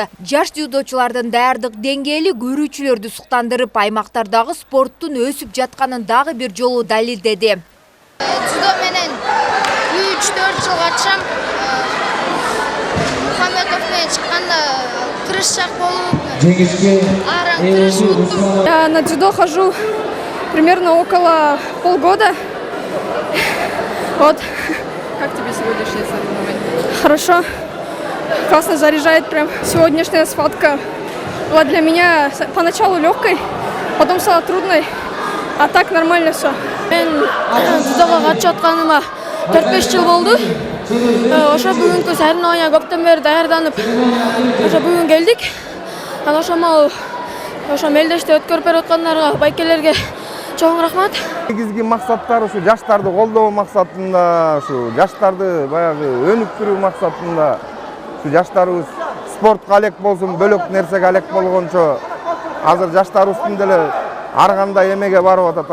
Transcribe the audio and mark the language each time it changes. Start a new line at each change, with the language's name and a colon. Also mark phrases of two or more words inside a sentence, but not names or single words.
Kyrgyz: Жаш дзюдочулардын даярдык деңгээли көрүүчүлөрдү суктандырып, аймактардагы спорттун өсүп жатканын дагы бир жолу далилдеди. Дзюдо менен 3-4 жыл катышам. Мухаммедов менен чыкканда крышчак болуп, арам крыш уттум.
Russian: Я на дзюдо хожу примерно около полгода. Вот. Как тебе сегодняшнее соревнование? Хорошо. Классно заряжает прям. Сегодняшняя схватка была для меня поначалу легкой, потом стала трудной, а так нормально все.
Kyrgyz: Мен дзюдого катышып атканыма 4-5 жыл болду. Ошо бүгүнкү соревнования көптөн бери даярданып, ошо бүгүн келдик. Ошо мелдеште өткөрүп берип аткандарга, байкелерге чоң рахмат. Негизги максаттар ушу жаштарды колдоо максатында, ушу жаштарды баягы өнүктүрүү максатында, ушу жаштарыбыз спортко алек болсун, бөлөк нерсеге алек болгончо азыр жаштарыбыздын деле ар кандай эмеге барып атат.